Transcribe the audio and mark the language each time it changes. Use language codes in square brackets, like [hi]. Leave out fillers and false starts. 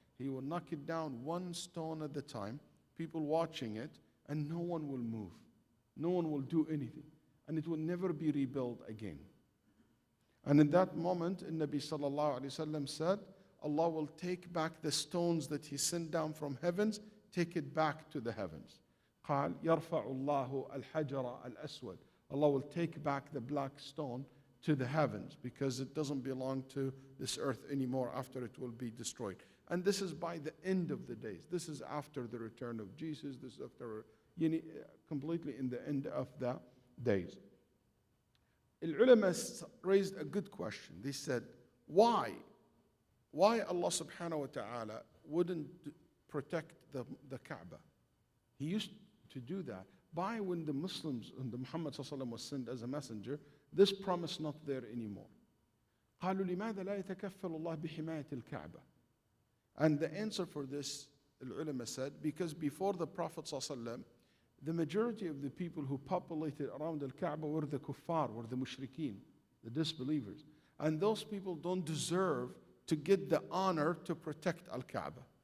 [en] He will knock it down one stone at a time, people watching it, and no one will move. No one will do anything. And it will never be rebuilt again. And in that moment, Nabi sallallahu alayhi wasallam said, Allah will take back the stones that He sent down from heavens, take it back to the heavens. [ar] قال يرفع الله الحجر الأسود. [en] Allah will take back the black stone to the heavens because it doesn't belong to this earth anymore after it will be destroyed. And this is by the end of the days. This is after the return of Jesus. This is after, completely in the end of the days. Al-ulama raised a good question. They said, why Allah subhanahu wa ta'ala wouldn't protect the Kaaba? He used to do that. By when the Muslims and the Muhammad ﷺ was sent as a messenger, this promise not there anymore. [ar] قالوا لماذا لا يتكفل الله بحماية الكعبة? [en] And the answer for this, the ulama said, because before the Prophet ﷺ, the majority of the people who populated around Al-Kaaba were the kuffar, were the mushrikeen, the disbelievers. And those people don't deserve to get the honor to protect Al-Kaaba.